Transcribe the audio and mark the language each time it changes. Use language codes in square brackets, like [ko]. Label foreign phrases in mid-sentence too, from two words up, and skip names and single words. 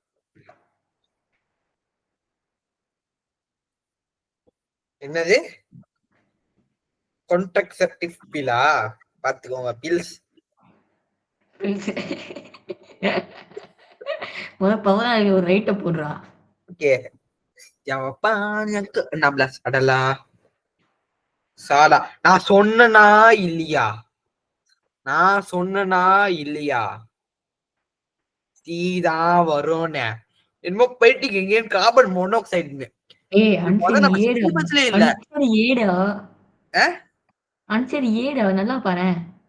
[ta] என்னது [en] contraceptive pillஆ [ta] பாத்துக்கோங்க பில்ஸ். முதல்ல ஒரு ரைட்ட போடுறா. [ms] ஓகே jawapan yang ke-16 adalah salah. [ta] நான் சொன்னனா இல்லையா சீதான் வரும்னு என்னமோ போயிட்டு எங்கேயும் [en] carbon monoxideன்னு. [ta] ஏய் ஆன்சர் ஏடா. இல்ல ஆன்சர் ஏடா. ஆன்சர் ஏடா நல்லா பாரு.